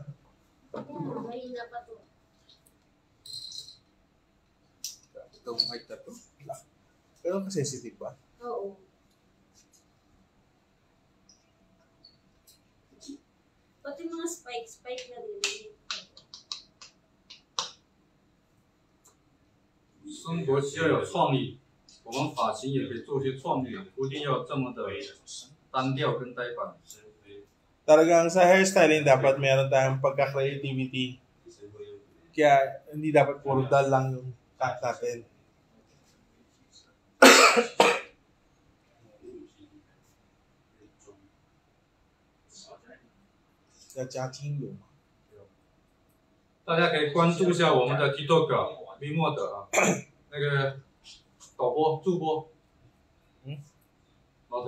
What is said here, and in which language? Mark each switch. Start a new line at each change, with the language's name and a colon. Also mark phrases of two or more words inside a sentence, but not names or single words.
Filipino: Yeah, mahina pa to. Itong mic na to. Pero ka-sensitive ba? Oo. Pati mga spike na rin.
Chinese: 生活需要有创意，我们发型也可以做些创意，不一定要这么的单调跟呆板。
Filipino: Talagang sa hairstyling dapat meron tayong pagka-creativity. Kaya hindi dapat puro dal lang yung cut natin.
Chinese: 要加精油嘛。大家可以关注一下我们的 TikTok Vmod 啊，那个导播助播，老陈，